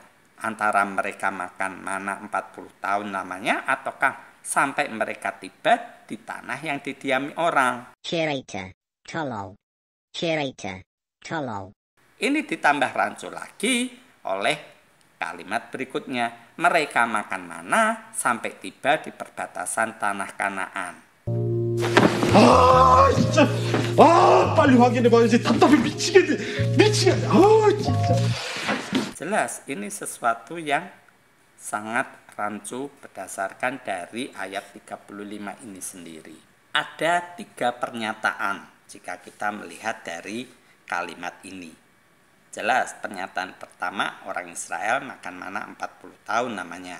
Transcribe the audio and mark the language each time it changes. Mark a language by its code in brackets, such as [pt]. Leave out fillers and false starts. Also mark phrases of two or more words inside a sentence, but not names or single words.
[id] Antara mereka makan mana 40 tahun lamanya ataukah sampai mereka tiba di tanah yang didiami orang? Cerita, tolol. Ini ditambah rancu lagi oleh kalimat berikutnya. Mereka makan mana sampai tiba di perbatasan tanah Kanaan. [ko] 진짜. 빨리 확인해봐야지. 답답해 미치겠네. 진짜. [id] Jelas ini sesuatu yang sangat rancu berdasarkan dari ayat 35 ini sendiri. Ada 3 pernyataan jika kita melihat dari kalimat ini. Jelas pernyataan pertama, orang Israel makan mana 40 tahun namanya.